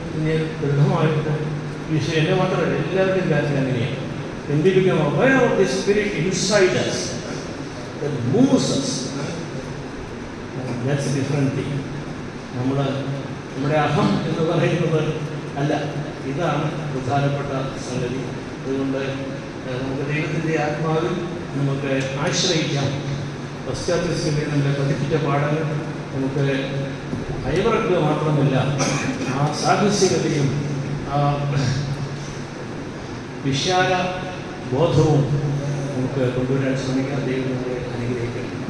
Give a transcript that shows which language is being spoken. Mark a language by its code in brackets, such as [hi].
[ml] എന്നെ ദൃഢമായിട്ട് വിഷയം എന്നെ മാത്രമല്ല എല്ലാവരുടെയും കാര്യം അങ്ങനെയാണ്. [en] When we become aware of the spirit inside us that moves us, that's a different thing. [ml] നമ്മുടെ അഹം എന്ന് പറയുന്നത് അല്ല, ഇതാണ് പ്രധാനപ്പെട്ട സംഗതി. അതുകൊണ്ട് നമുക്ക് ദൈവത്തിൻ്റെ ആത്മാവിൽ നമുക്ക് ആശ്രയിക്കാം. പശ്ചാത്തലത്തിൽ നമ്മളെ പഠിപ്പിച്ച പാഠങ്ങൾ നമുക്ക് അയവിറക്കുക മാത്രമല്ല, ആ സാഹസികതയും ആ വിശാല ബോധവും നമുക്ക് കൊണ്ടുവരാൻ ശ്രമിക്കാൻ ദൈവം നമ്മളെ അനുഗ്രഹിക്കണം.